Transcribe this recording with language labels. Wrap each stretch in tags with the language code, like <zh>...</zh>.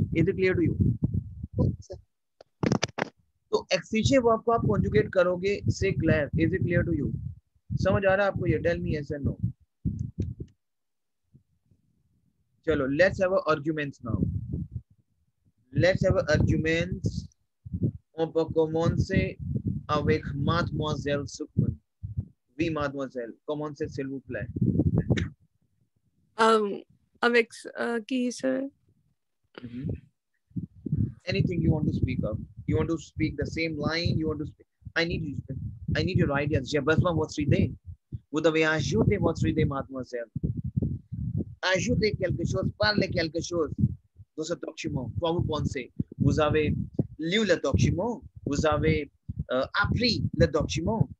<en>Is it clear to you?</en> <hi>तो एक्सीजे verb को आप कॉन्जुगेट करोगे से clear.</hi> <en>Is it clear to you?</en> <hi>समझ आ रहा है आपको ये?</hi> <en>Tell me yes and no.</en> <hi>चलो,</hi> <en>Let's have arguments now. Let's have arguments.</en> <fr>On peut commencer avec mademoiselle Sukman. Oui, mademoiselle, commencez s'il vous plaît. Avec qui sir?</fr> <en>Anything you want to speak of. You want to speak the same line, you want to speak. I need your ideas.</en> <fr>J'ai besoin de votre idée. Vous devez ajouter votre idée, mademoiselle. Ajoutez quelque chose, parlez quelque chose dans ce document. Quoi vous pensez? Vous avez lu le document, vous avez appris le document.</fr>